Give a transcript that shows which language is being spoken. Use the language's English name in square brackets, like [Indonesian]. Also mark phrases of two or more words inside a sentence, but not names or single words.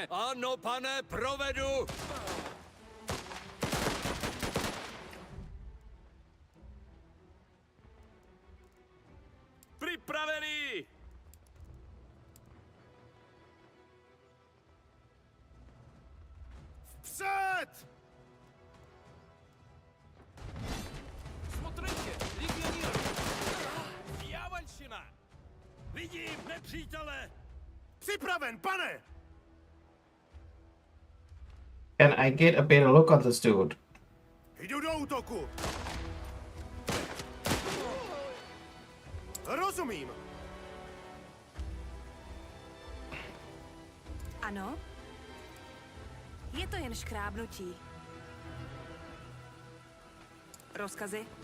[Czech] Ano, pane, provedu. Připravený! Vpřed! [Russian] Смотрите, легионер! Дьявольщина! [Czech] Vidím nepřítele! Připraven, pane! [English] Can I get a better look on this dude? [Czech] Jdu do útoku! Rozumím. Ano? Je to jen škrábnutí. Rozkazy?